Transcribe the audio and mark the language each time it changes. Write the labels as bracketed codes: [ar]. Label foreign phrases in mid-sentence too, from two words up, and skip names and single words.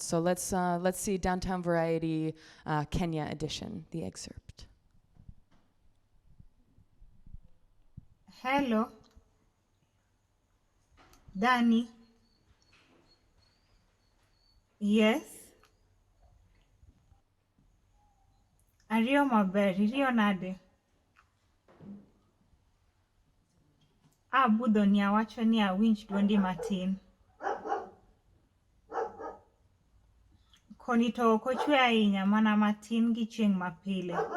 [en] So let's see Downtown Variety Kenya edition, the excerpt. Hello. Danny. Yes. [luo] Ario maber, irio nade. Abudho ni awacho ni awinj duondi matin. Koni to ok ochwe ahinya, mana matin gi chieng' mapile.